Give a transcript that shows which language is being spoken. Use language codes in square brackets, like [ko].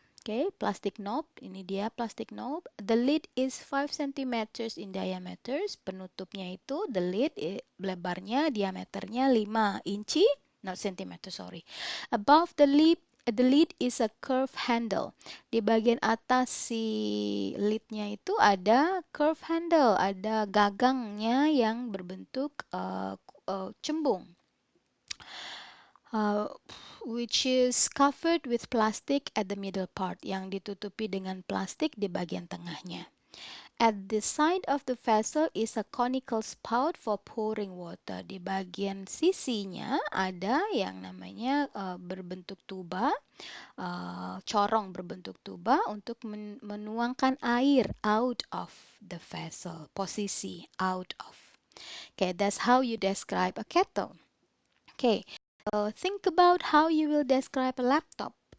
[en] Okay, plastic knob. [id] Ini dia [en] plastic knob. The lid is 5 centimeters in diameter. [id] Penutupnya itu, [en] the lid, [id] lebarnya, diameternya 5 inci. [en] Not centimeter, sorry. Above the lid is a curved handle. [id] Di bagian atas si lidnya itu ada curve handle, ada gagangnya yang berbentuk cembung, uh, [en] which is covered with plastic at the middle part, [id] yang ditutupi dengan plastik di bagian tengahnya. [en] At the side of the vessel is a conical spout for pouring water. [id] Di bagian sisinya ada yang namanya berbentuk tuba, corong berbentuk tuba untuk menuangkan air [en] out of the vessel. Posisi out of. Okay, that's how you describe a kettle. Okay, think about how you will describe a laptop.